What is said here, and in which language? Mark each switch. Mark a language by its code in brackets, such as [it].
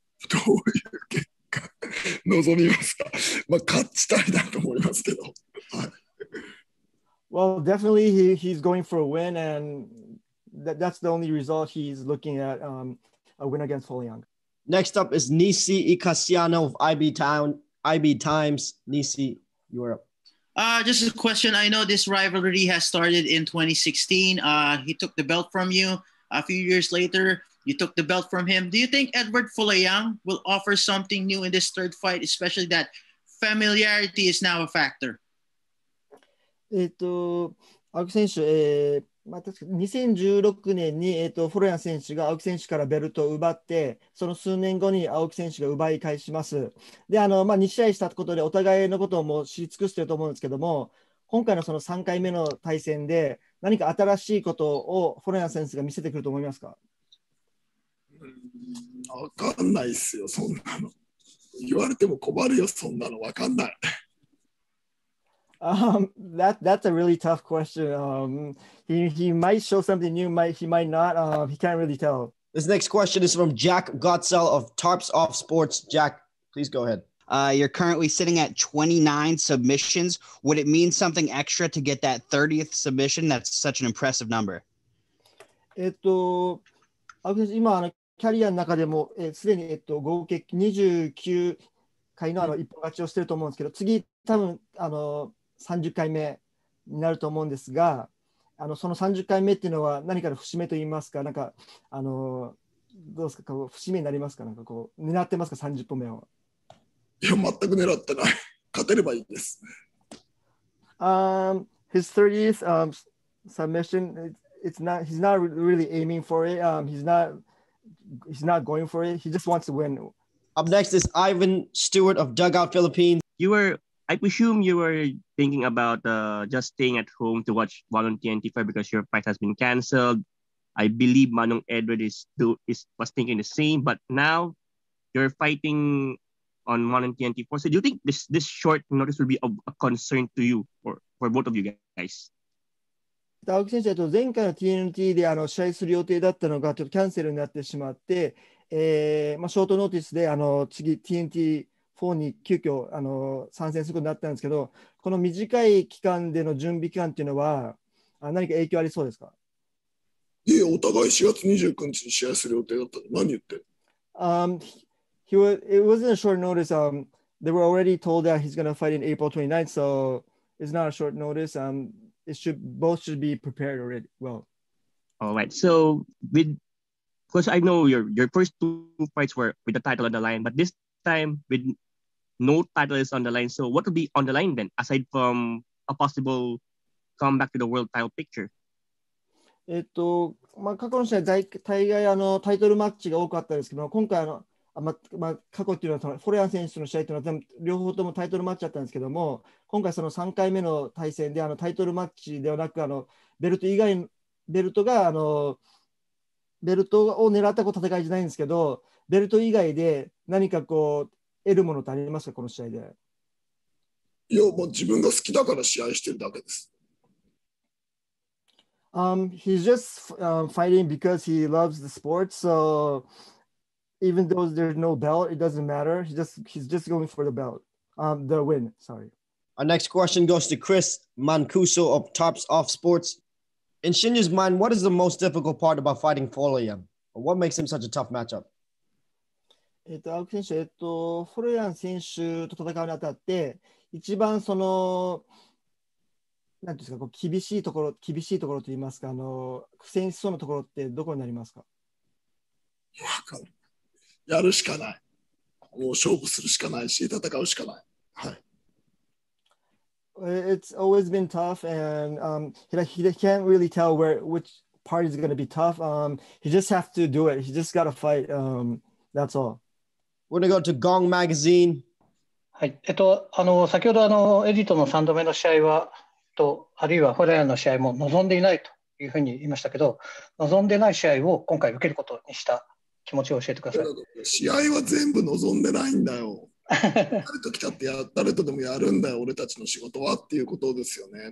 [ja] どういう結果望みますか？勝ちたいなと思いますけど。はい。 [en] Well, definitely he's going for a win, and that's the only result he's looking at, a win against Foliang. Next up is Nisi Icasiano of IB Times. Nisi, you're up. Just a question. I know this rivalry has started in 2016. He took the belt from you. A few years later, you took the belt from him. Do you think Edward Foliang will offer something new in this third fight, especially that familiarity is now a factor? [ja] 青木選手、確か2016年に、フォロヤン選手が青木選手からベルトを奪って、その数年後に青木選手が奪い返します。で、2試合したことでお互いのことをもう知り尽くしていると思うんですけども、今回のその3回目の対戦で何か新しいことをフォロヤン選手が見せてくると思いますか？わかんないっすよ、そんなの。言われても困るよ、そんなのわかんない。 [en] That's a really tough question. He might show something new, he might not. He can't really tell. This next question is from Jack Gotzel of Tarps Off Sports. Jack, please go ahead. You're currently sitting at 29 submissions. Would it mean something extra to get that 30th submission? That's such an impressive number. [ja] 今キャリアの中でもすでに合計29回の一本勝ちをしてると思うんですけど、次多分30回目になると思うんですが、その30回目っていうのは何かの節目といいますか、なんかどうですか、節目になりますか、なんかこう狙ってますか、30本目を。いや、全く狙ってない。勝てればいいです。 [en] His 30th submission, he's not really aiming for it. He's not going for it. He just wants to win. Up next is Ivan Stewart of Dugout Philippines. I presume you were thinking about just staying at home to watch One on TNT because your fight has been canceled. I believe Manong Edward was thinking the same, but now you're fighting on One on TNT 4. So do you think this short notice will be a concern to you or for both of you guys? [ja] 青木選手、前回の TNT で試合する予定だったのがちょっとキャンセルになってしまって、ショートノーティスで次 TNT4 に急遽参戦することになったんですけど、この短い期間での準備期間っていうのは何か影響ありそうですか？いや、お互い4月29日に試合する予定だったの。何言ってる [en] ？It wasn't a short notice. They were already told that he's going to fight in April 29th, so it's not a short notice. Both should be prepared already. Well, all right. So because I know your first two fights were with the title on the line, but this time with no title is on the line. So what will be on the line then, aside from a possible comeback to the world title picture? [ja] 過去の試合大概タイトルマッチが多かったですけど、今回過去っていうのはフォレアン選手の試合というのは両方ともタイトルマッチだったんですけども、今回その3回目の対戦でタイトルマッチではなくベルト以外ベルトを狙った戦いじゃないんですけど、ベルト以外で何か得るものってありますか、この試合で？いや、もう自分が好きだから試合してるだけです。 [en] He's just fighting because he loves the sport. So even though there's no belt, it doesn't matter. He's just going for the belt, the win. Sorry. Our next question goes to Chris Mancuso of Tops Off Sports. In Shinya's mind, what is the most difficult part about fighting Folayang? What makes him such a tough matchup? [ja] 青木選手、フォレアン選手と戦うにあたって、一番なんていうんですか、厳しいところといいますか、苦戦しそうなところってどこになりますか？やるしかない。もう勝負するしかないし、戦うしかない。はい。 [en] It's always been tough, and he can't really tell which part is going to be tough. He just has to do it. He just got to fight. That's all. We're going to go to Gong Magazine. [ja] はい。先ほどエディとの3度目の試合は、あるいはフォレアンの試合も望んでいないというふうに言いましたけど、望んでない試合を今回受けることにした気持ちを教えてください。試合は全部望んでないんだよ。誰と来たって誰とでもやるんだよ、俺たちの仕事はっていうことですよね。